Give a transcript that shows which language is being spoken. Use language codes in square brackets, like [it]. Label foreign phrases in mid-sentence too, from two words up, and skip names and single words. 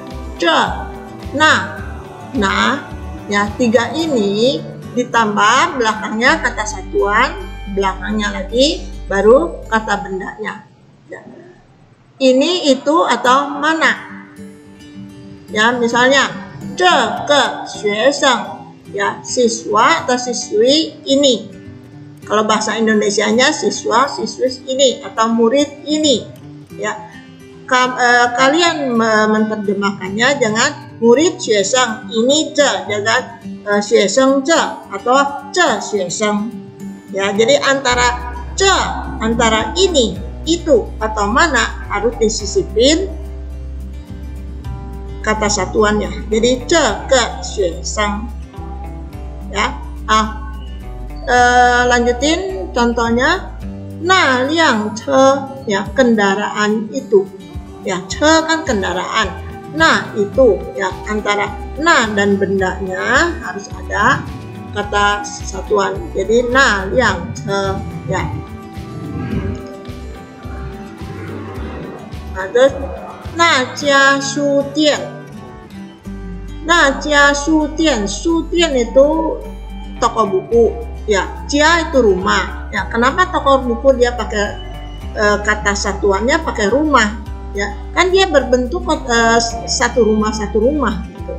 [id] Nah ya, 3 ini ditambah belakangnya kata satuan, belakangnya lagi baru kata bendanya ya. Ini, itu, atau mana ya. Misalnya [zh] 这个学生 [id] ya, siswa atau siswi ini. Kalau bahasa Indonesianya siswa, siswi ini, atau murid ini ya. Kalian menerjemahkannya jangan murid 学生 ini 这, jangan [zh] 学生这 [id] atau [zh] 这学生 [id] ya. Jadi antara ini, itu, atau mana harus disisipin kata satuannya. Jadi [zh] 这个学生 [id] ya. Lanjutin contohnya. [zh] 那辆车 [id] ya, kendaraan itu ya. Ce kan kendaraan. Nah itu ya, antara nah dan bendanya harus ada kata satuan. Jadi [zh] 那辆车 [id] ya. Nah, terus [zh] 那家书店 [id] itu toko buku ya. Jia itu rumah ya. Kenapa toko buku dia pakai kata satuannya pakai rumah ya, kan dia berbentuk satu rumah gitu.